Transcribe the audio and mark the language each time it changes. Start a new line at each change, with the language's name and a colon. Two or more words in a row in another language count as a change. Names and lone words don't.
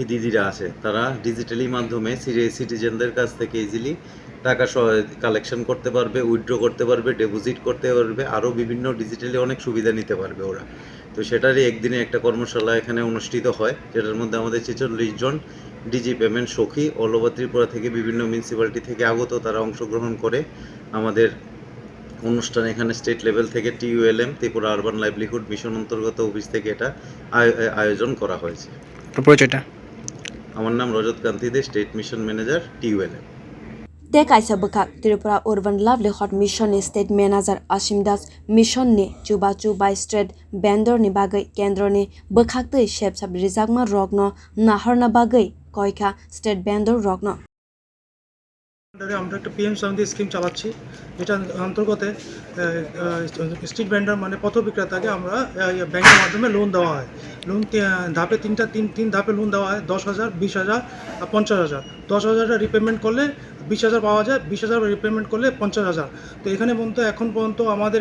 Bangla: দিদিরা আছে তারা ডিজিটালি মাধ্যমে সিটিজেনদের কাছ থেকে ইজিলি টাকা কালেকশন করতে পারবে উইথড্র করতে পারবে ডিপোজিট করতে পারবে আরও বিভিন্ন ডিজিটালি অনেক সুবিধা নিতে পারবে ওরা তো সেটারই একদিনে একটা কর্মশালা এখানে অনুষ্ঠিত হয় যেটার মধ্যে আমাদের 46 জন
English: digi payment
Bangla: সখী
English: all over
Bangla: ত্রিপুরা থেকে বিভিন্ন মিউনিসিপ্যালিটি থেকে আগত তারা অংশগ্রহণ করে আমাদের অনুষ্ঠান এখানে
English: state level
Bangla: থেকে TULM ত্রিপুরা আরবান লাইভলিহুড মিশন অন্তর্গত অফিস থেকে এটা আয়োজন করা হয়েছে। পরিচয়টা আমার নাম রজত কান্তি দে
English: state mission manager
Bangla: TULM
Kok Borok: te kaisa bwkhak Tripura urban livelihood mission ni
English: state manager
Kok Borok: Asim Das mission ni chuba by
English: state vendor
Kok Borok: ni bagai kendro ni bwkhak tei shep sab rijakma rogno nahorna bagai koika
English: state vendor
Kok Borok: rogno
Bangla: আমরা একটা PM সমিতি স্কিম চালাচ্ছি এটা অন্তর্গত
English: street vendor
Bangla: মানে পথ বিক্রেতাকে আমরা ব্যাংকের মাধ্যমে লোন দেওয়া হয় লোন ধাপে তিন ধাপে লোন দেওয়া হয় 10,000 20,000 আর 50,000 10,000 রিপেমেন্ট করলে 20,000 পাওয়া যায় 20,000 রিপেমেন্ট করলে 50,000 তো এখানে এখন পর্যন্ত আমাদের